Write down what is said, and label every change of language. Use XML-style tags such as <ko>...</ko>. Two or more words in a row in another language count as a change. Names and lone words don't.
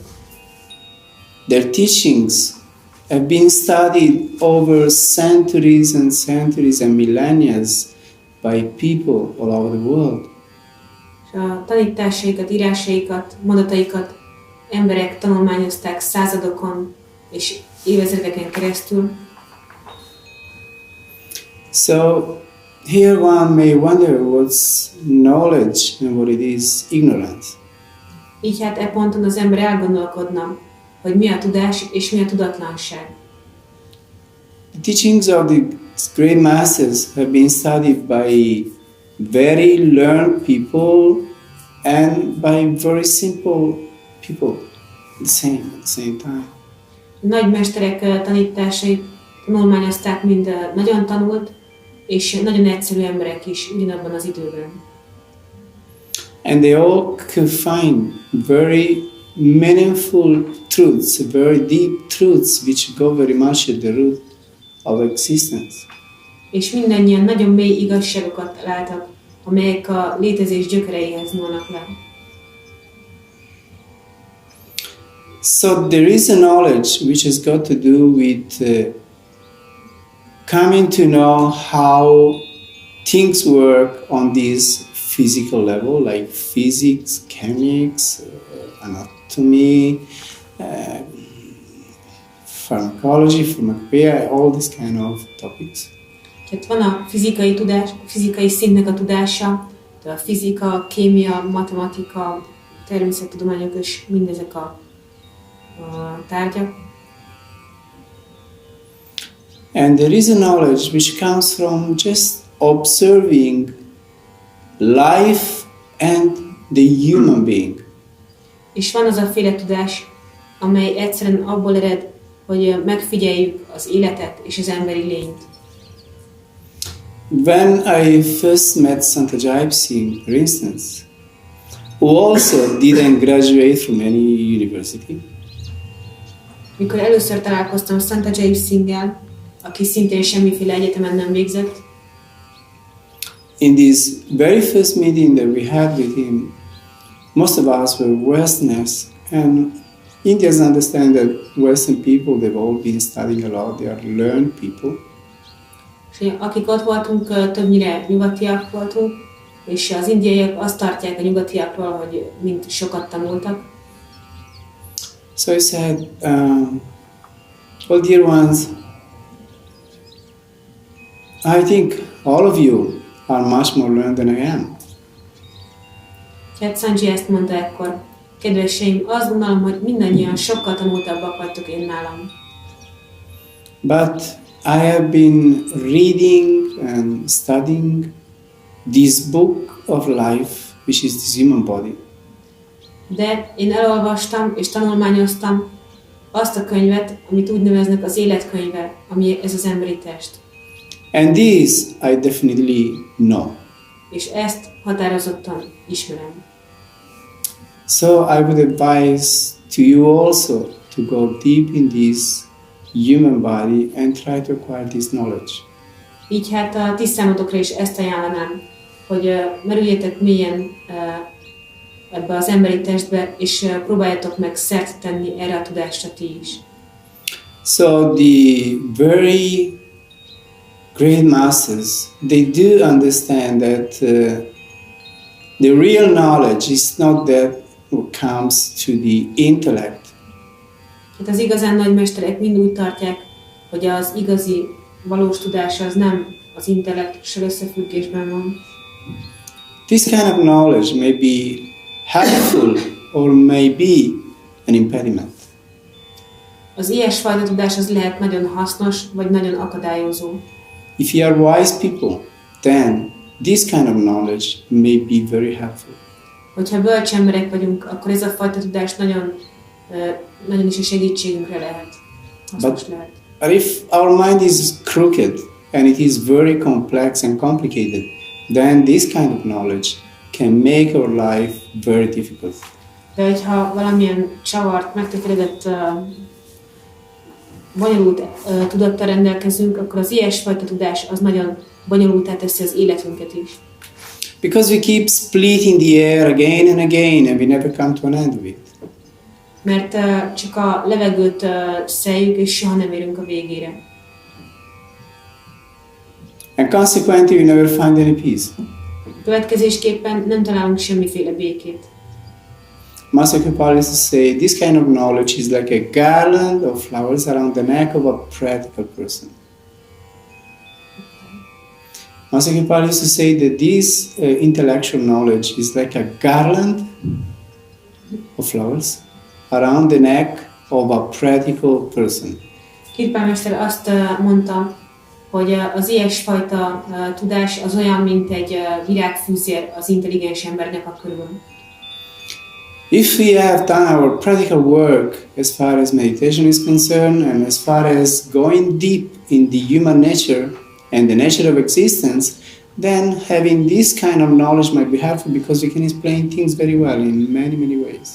<en>Their teachings have been studied over centuries and centuries and millennia by people all over the world.</en> <hu>És a tanításaikat, írásaikat, mondataikat emberek tanulmányozták századokon és évezredeken keresztül.</hu> <en>So here one may wonder what's knowledge and what it is ignorance.</en> <hu>Így hát e ponton az ember elgondolkodna, hogy mi a tudás és mi a tudatlanság.</hu> <en>The teachings of the great masters have been studied by very learned people and by very simple people at the same time.</en> <hu>Nagy mesterek tanításait tanulmányozták mind nagyon tanult és nagyon egyszerű emberek is ugyanabban az időben.</hu> <en>And they all could find very meaningful truths, very deep truths which go very much at the root of existence.</en> <hu>És mindannyian nagyon mély igazságokat találtak, amelyek a létezés gyökereihez nyúlnak le.</hu> <en>So there is a knowledge which has got to do with coming to know how things work on this physical level, like physics, chemics, anatomy, pharmacology, pharmacopoeia, all these kind of topics.</en> <hu>Tehát van a fizikai tudás, fizikai szintnek a tudása, a fizika, kémia, matematika, természettudományok és mindezek a tárgyak.</hu> <en>And there is a knowledge which comes from just observing life and the human being.</en> <hu>És van az a féle tudás, amely egyszerűen abból ered, hogy megfigyeljük az életet és az emberi lényt.</hu> <en>When I first met Sant Singh, for instance, who also didn't graduate from any university,</en> <hu>mikor először találkoztam Sant Singh-el, aki szintén semmiféle egyetemen nem végzett,</hu> <en>in this very first meeting that we had with him, most of us were Westerners, and Indians understand that Western people, they've all been studying a lot, they are learned people.</en> <hu>És akik ott voltunk, többnyire nyugatiak voltunk, és az indiaiak azt tartják a nyugatiakról, hogy mint sokat tanultak.</hu> <en>So he said, well, dear ones, I think all of you are much more learned than I am.</en> <hu>Tehát Sanji ezt mondta ekkor. Kedveseim, azt gondolom, hogy mindannyian sokkal tanultabbak vagytok én nálam.</hu> <en>But I have been reading and studying this book of life, which is this human body.</en> <hu>De én elolvastam és tanulmányoztam azt a könyvet, amit úgy neveznek az életkönyve, ami ez az emberi test.</hu> <en>And this I definitely know.</en> <hu>És ezt határozottan ismerem.</hu> <en>So I would advise to you also to go deep in this human body and try to acquire this knowledge.</en> <hu>Így hát a ti számotokra is ezt ajánlanám, hogy merüljetek mélyen ebbe az emberi testbe, és próbáljatok meg szert tenni erre a tudásra ti is.</hu> <en>So the very great masters, they do understand that the real knowledge is not that what comes to the intellect.</en> <hu>Hát az igazán nagy mesterek mind úgy tartják, hogy az igazi, valós tudás az nem az intellektussal összefüggésben van.</hu> <en>This kind of knowledge may be helpful or may be an impediment.</en> <hu>Az ilyesfajta tudás az lehet nagyon hasznos, vagy nagyon akadályozó.</hu> <en>If you are wise people, then this kind of knowledge may be very helpful.</en> <hu>Hogyha bölcs emberek vagyunk, akkor ez a fajta tudás nagyon is a segítségünkre lehet. Hasznos lehet.</hu> <en>But if our mind is crooked and it is very complex and complicated, then this kind of knowledge can make our life very difficult.</en> <hu>De hogyha valamilyen csavart, megtökéletett, bonyolult tudattal rendelkezünk, akkor az ilyesfajta tudás az nagyon bonyolultá teszi az életünket is.</hu> <en>Because we keep splitting the air again and again and we never come to an end of it.</en> <hu>Mert csak a levegőt szeljük, és soha nem érünk a végére.</hu> <en>And consequently, we never find any peace.</en> <hu>Következésképpen nem találunk semmiféle békét.</hu> <en>Master Sirio used to say, this kind of knowledge is like a garland of flowers around the neck of a practical person. Master Sirio used to say that this intellectual knowledge is like a garland of flowers around the neck of a practical person.</en> <hu>Kirpán mester azt mondta, hogy az ilyesfajta tudás az olyan, mint egy virágfűzér az intelligens embernek a körül.</hu> <en>If we have done our practical work as far as meditation is concerned and as far as going deep in the human nature and the nature of existence, then having this kind of knowledge might be helpful because we can explain things very well in many, many ways.</en>